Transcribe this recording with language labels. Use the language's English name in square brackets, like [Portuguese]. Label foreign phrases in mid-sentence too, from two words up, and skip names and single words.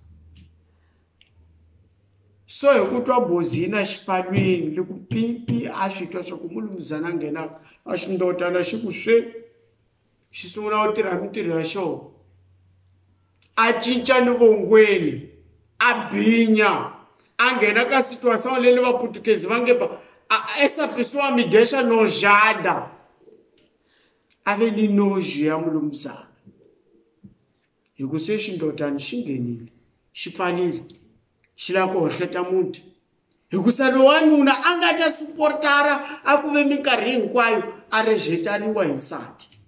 [Tsonga] So hi ku twa bozina xipalwini loko pimpi a swi twa swa ku mulumuzana a nghenaka a xindotana xi ku xi sungula u tirha mintirho ya xona a cinca ni vongweni a binya a nghena ka situation leyi vaputukezi va nge [Portuguese] essa pessoa me deixa nojada [Tsonga] a ve ni noji ya mulumuzana hi ku se xindotana xi nghenile xi pfalile xi lava ku hohleta muti hikusa lowanuna a nga ta suportara a ku ve minkarhi hinkwayo a rejetariwa hi nsati.